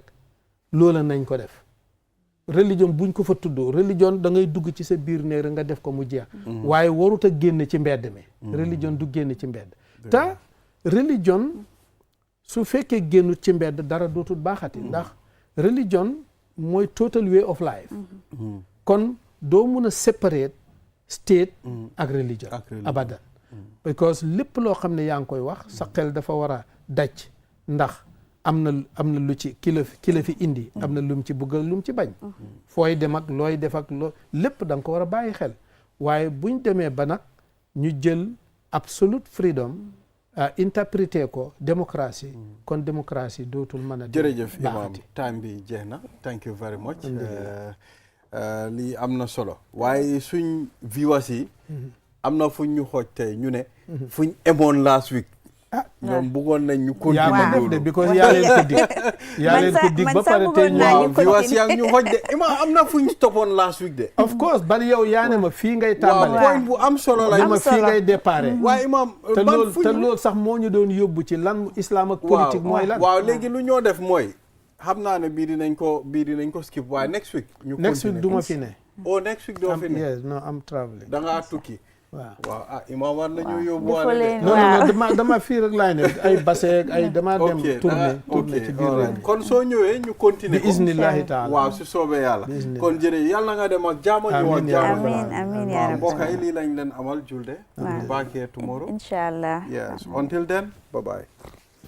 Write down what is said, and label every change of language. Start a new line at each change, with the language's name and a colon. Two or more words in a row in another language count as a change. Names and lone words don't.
Wolof: loola nañ ko def religion buñ ko fa tuddoo religion da ngay dugg ci sa biir néeg rek nga def ko mu jeex waaye warut a génn ci mbedd mi religion du génn ci mbedd te religion su fekkee génnut ci mbedd dara dootul baaxati ndax religion mooy
English: total way of life
Wolof: kon doo mun a
English: separate state
Wolof: ak religion abadan because lépp loo xam ne yaa ngi koy wax sa xel dafa war a daj ndax am na lu ci ki la fi indi am na lum ci bëgg lum ci bañ fooy dem ak looy def ak lépp da nga ko war a bàyyi xel waaye buñ demee ba nag ñu jël
English: absolute freedom
Wolof: interpréter ko démocratie kon démocratie dootul mën a jërëjëf imam time bi jeex na
English: thank you very much
Wolof: lii am na solo waaye suñ viewers yi am na fuñ ñu xooj tey ñu ne fuñ emoon
English: last week
Wolof: ñoom bëggoon nañ ñu continuer loolu because yaa leen ko dig ba pare tey waaw viewers yaa ñu xooj de imam am na fuñ stoppoon
English: last week
Wolof: de
English: of course
Wolof: bari yow yaa ne ma fii ngay tàmbale waaw point bu am solo la ma fii ngay déparé waaye imam te loolu sax moo ñu doon yóbbu ci lan islam ak politique mooy lan waaw léegi lu ñoo def mooy xam naa ne bii dinañ ko skip waaye
English: next week next week
Wolof: du ma fi ne
English: next week
Wolof: doo fi ne
English: yes no I'm traveling
Wolof: da ngaa tukki waaw imam war nañu yóbbu non dama fii rek laay ne ay baseeg ay dama dem tourner ci biir réew kon soo ñëwee ñu continuer
Arabic: بإذن الله تعالى
Wolof: waaw si soobee yàlla kon jërëjëf yàlla nga dem ak jaama ñu ak jaama
Arabic: آمين يا ربي
Wolof: mbokk yi lii lañ leen amal julde
English: back here tomorrow
Arabic: إن شاء الله
English: yes until then bye bye